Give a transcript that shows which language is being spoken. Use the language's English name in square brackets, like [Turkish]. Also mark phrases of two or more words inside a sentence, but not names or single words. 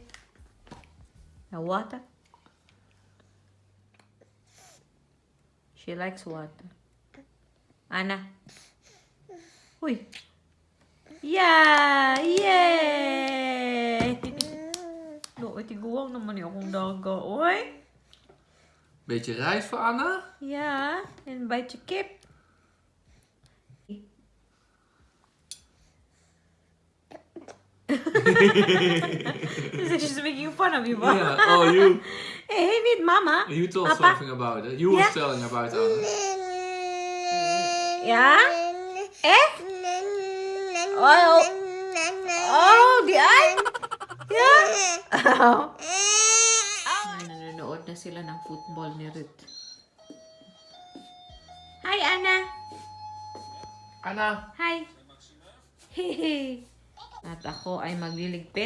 [English] Now water. She likes water. Ana. Uy. Yeah! Yay! No, [Cebuano] tiguwang naman yung akong daga. Uy. [Dutch] Beetje rijst voor Anna. Ja, en een beetje kip. [English] She's making fun of you, Bob. Yeah. Oh, you. [Dutch] Hey, niet mama. [English] You told Papa? something about it. You was telling about Anna. [Dutch] Ja? Echt? Oh, oh die ay? Ja? Oh. [Filipino] Ay, nanonood na sila ng football ni Ruth. [English] Hi, Anna. Anna. [Filipino] Hi. Hehe. At ako ay magliligpit.